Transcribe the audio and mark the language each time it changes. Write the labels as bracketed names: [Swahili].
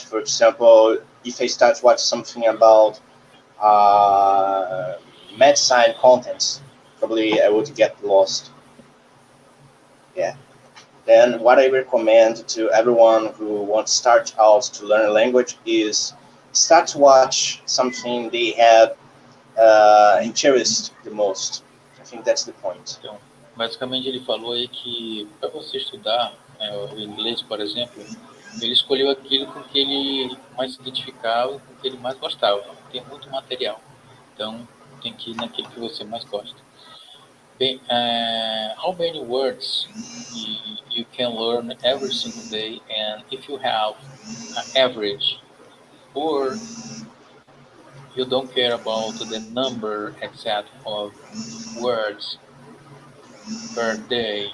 [English] For example, if I start watch something about uh, medicine contents, probably I would get lost. Yeah. Then what I recommend to everyone who wants to start out to learn a language is start to watch something they have interest the most. I think that's the point. [Portuguese] Então, basicamente ele falou aí que para você estudar o inglês, por exemplo, ele escolheu aquilo com que ele mais se identificava, com que ele mais gostava. Tem muito material, então tem que ir naquilo que você mais gosta. Bem, [English] how many words you can learn every single day, and if you have an average, or you don't care about the number exact of words per day?